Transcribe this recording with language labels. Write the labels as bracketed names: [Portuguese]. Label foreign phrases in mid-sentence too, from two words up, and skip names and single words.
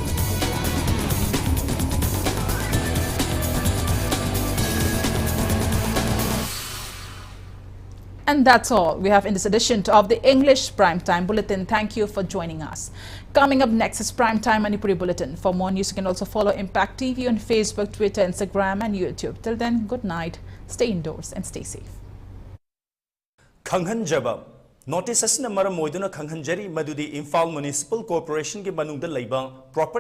[English] And that's all we have in this edition of the English Primetime Bulletin. Thank you for joining us. Coming up next is Primetime Manipuri Bulletin. For more news, you can also follow Impact TV on Facebook, Twitter, Instagram and YouTube. Till then, good night, stay indoors and stay safe. [Manipuri] THANGJAM notice asina maram moiduna khanghanjari madudi Imphal Municipal Corporation ke manungda leiba property